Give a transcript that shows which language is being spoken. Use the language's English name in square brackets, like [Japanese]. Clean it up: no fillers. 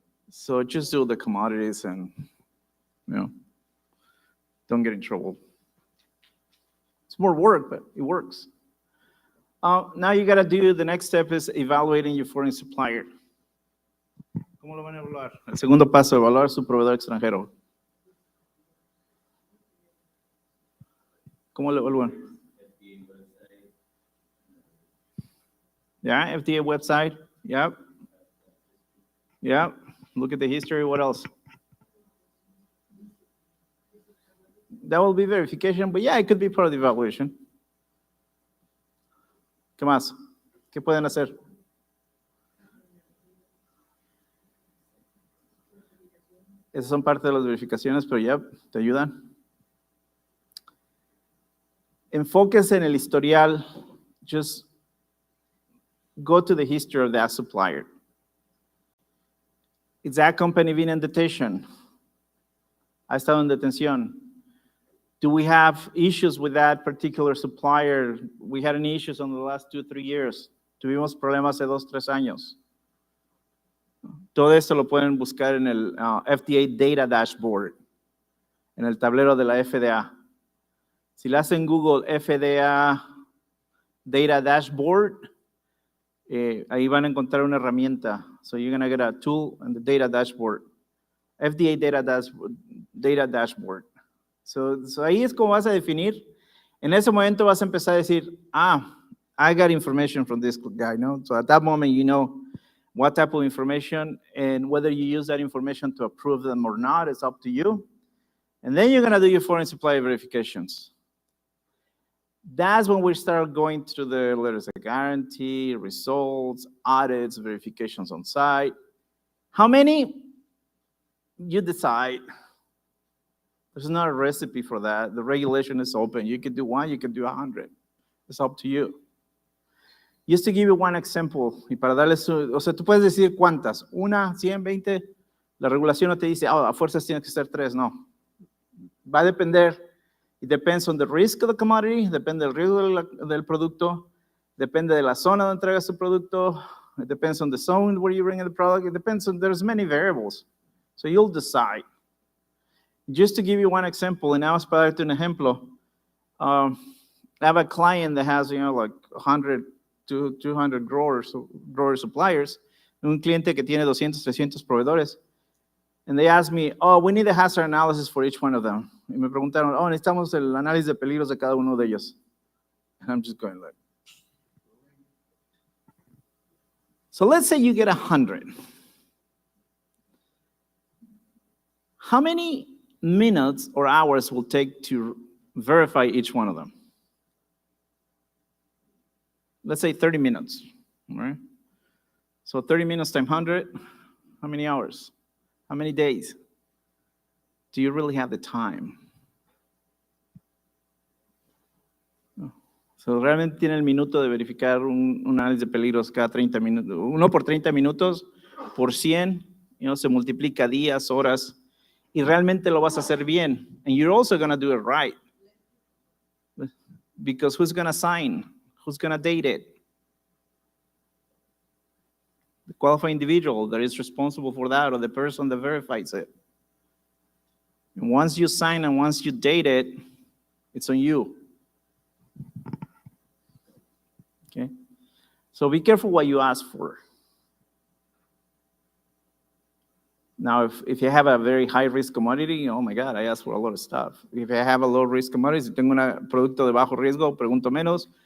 [English] So just do the commodities and, don't get in trouble. It's more work, but it works. Now you got to do, the next step is evaluating your foreign supplier. [Spanish] ¿Cómo lo van a evaluar? El segundo paso, evaluar su proveedor extranjero. ¿Cómo lo evalúan? [English] Yeah, FDA website. Yep. Yep. Look at the history. What else? That will be verification, but yeah, it could be part of the evaluation. [Spanish] ¿Qué más? ¿Qué pueden hacer? Esas son parte de las verificaciones, pero ya te ayudan. Enfóquese en el historial. [English] Just go to the history of that supplier. Is that company been in detention? ¿Ha estado en detención? Do we have issues with that particular supplier? We had any issues in the last 2-3 years. [Spanish] Tuvimos problemas hace 2-3 años. Todo esto lo pueden buscar en el FDA Data Dashboard, en el tablero de la FDA. Si le hacen Google FDA Data Dashboard, ahí van a encontrar una herramienta. [English] So you're going to get a tool in the Data Dashboard. FDA Data Dashboard. [Spanish] So ahí es como vas a definir. En ese momento vas a empezar a decir, I got information from this guy, no? [English] So at that moment, you know what type of information, and whether you use that information to approve them or not, it's up to you. And then you're going to do your foreign supply verifications. That's when we start going through the letters of guarantee, results, audits, verifications on site. How many? You decide. There's not a recipe for that. The regulation is open. You can do 1, you can do 100. It's up to you. [Spanish] Just to give you one example, y para darles, o sea, tú puedes decir cuántas, 1, 100, 20, la regulación no te dice, a fuerzas tiene que ser 3, no. [English] Va a depender, it depends on the risk of the commodity, depende del riesgo del producto, depende de la zona donde entregas tu producto, it depends on the zone where you bring in the product, it depends on, there's many variables. So you'll decide. Just to give you one example, and nada más para darte un ejemplo, I have a client that has, like 100 to 200 grower suppliers, un cliente que tiene 200, 300 proveedores, and they asked me, we need a hazard analysis for each one of them. [Spanish] Y me preguntaron, necesitamos el análisis de peligros de cada uno de ellos. [English] And I'm just going like, so let's say you get 100. How many minutes or hours will take to verify each one of them? Let's say 30 minutes, all right? So 30 minutes times 100, how many hours? How many days? Do you really have the time? [Spanish] So realmente tiene el minuto de verificar un análisis de peligros cada 30 minutos. 1 por 30 minutos, por 100, se multiplica días, horas, y realmente lo vas a hacer bien. [English] And you're also going to do it right. Because who's going to sign? Who's going to date it? The qualified individual that is responsible for that, or the person that verifies it. And once you sign and once you date it, it's on you. Okay? So be careful what you ask for. Now, if you have a very high-risk commodity, oh my God, I asked for a lot of stuff. [Spanish] If I have a low-risk commodity, si tengo un producto de bajo riesgo, pregunto menos.